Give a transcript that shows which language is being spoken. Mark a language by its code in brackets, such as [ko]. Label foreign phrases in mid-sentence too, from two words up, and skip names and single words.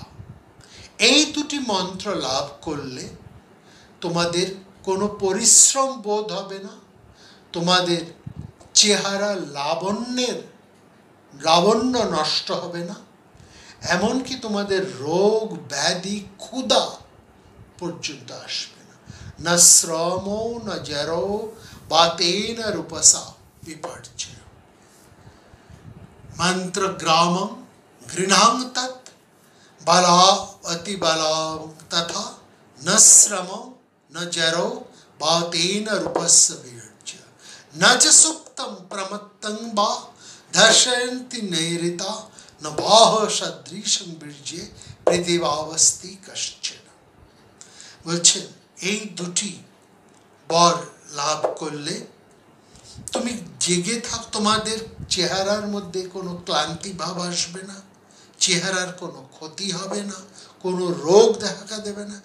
[bn] এই 2টি মন্ত্র লাভ করলে তোমাদের কোনো পরিশ্রম বোধ হবে না, তোমাদের চেহারা লাবণ্য নষ্ট হবে না, এমনকি তোমাদের রোগ ব্যাধি ক্ষুধা পর্যন্ত আসবে না। [sa] না শ্রমো না জরো বাতেন রূপসা বিপর্যয়। मंत्र ग्रामं गृह्णां तत् बला अति बला तथा न श्रमो न जरो बातेन रूपस्य विरज्य न च सुप्तं प्रमत्तं वा दर्शयन्ति नैरिता न बाह सदृशं बीर्जे पृथिवावस्ति कश्चन। [bn] বলছেন এই 2টি বর লাভ করলে তুমি জেগে থাক, তোমাদের চেহারার মধ্যে কোনো ক্লান্তি ভাব আসবে না, চেহারার কোনো ক্ষতি হবে না, কোনো রোগ দেখা দেবে না।